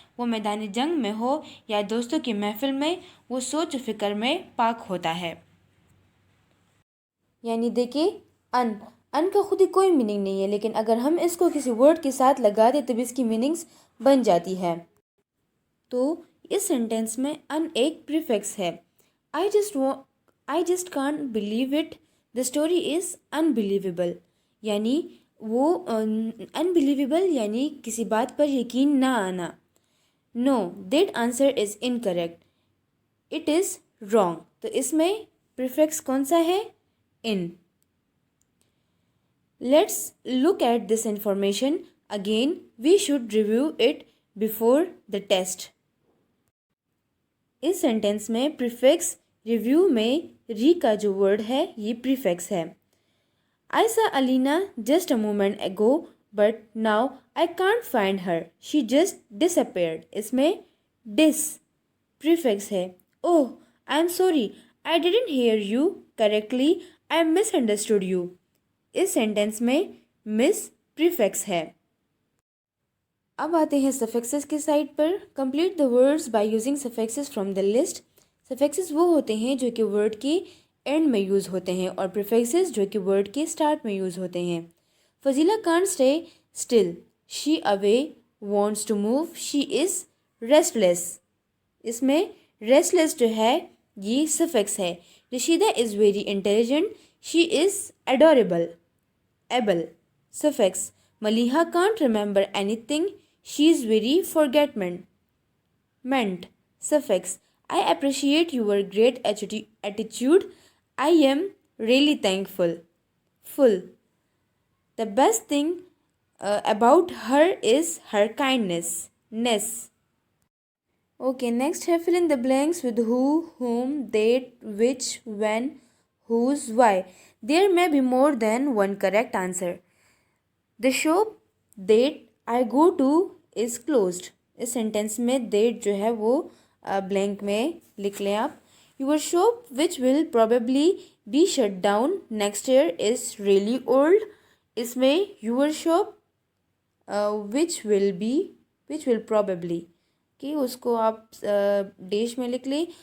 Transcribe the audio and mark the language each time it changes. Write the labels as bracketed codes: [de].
[ur] وہ میدان جنگ میں ہو یا دوستوں کی محفل میں وہ سوچ و فکر میں پاک ہوتا ہے. یعنی دیکھیں ان کا خود ہی کوئی میننگ نہیں ہے لیکن اگر ہم اس کو کسی ورڈ کے ساتھ لگا دیں تو بھی اس کی میننگز بن جاتی ہے. تو اس سینٹینس میں ان ایک پریفکس ہے. [en] I just can't believe it. The story is unbelievable. [ur] یعنی وہ unbelievable یعنی کسی بات پر یقین نہ آنا. [en] No, that answer is incorrect. It is wrong. [ur] تو اس میں پریفکس کون سا ہے؟ In. [en] Let's look at this information again. We should review it before the test. [ur] اس sentence میں پریفکس ریویو میں ری کا جو ورڈ ہے یہ پریفکس ہے. [en] I saw Alina just a moment ago, but now I can't find her. She just disappeared. [ur] اس میں dis prefix ہے. [en] Oh, I'm sorry. I didn't hear you correctly. I misunderstood you. [ur] اس sentence میں مس prefix ہے. اب آتے ہیں سفکسز کے side per. [en] Complete the words by using suffixes from the list. [ur] سفکسز وہ ہوتے ہیں جو کہ ورڈ کی اینڈ میں یوز ہوتے ہیں اور پریفکسز جو کہ ورڈ کے اسٹارٹ میں یوز ہوتے ہیں. [en] Fazila can't stay still. She away wants to move. She is restless. [ur] اس میں ریسٹ لیس جو ہے یہ سفکس ہے. [en] Rashida is very intelligent. She is adorable. Able suffix. Maliha can't remember anything. She is very forgetment. Ment suffix. I appreciate your great attitude. I am really thankful. Full. The best thing about her is her kindness. Ness. Okay, next है fill in the blanks with who, whom, that, which, when, whose, why. There may be more than one correct answer. The shop that I go to is closed. [ur] اس sentence میں that جو ہے وہ blank میں لکھ لیں آپ. [en] Your shop which will probably be shut down next year is really old. [ur] اس میں [en] your shop which will probably [ur] کہ اس کو آپ ڈیش میں لکھ لیں.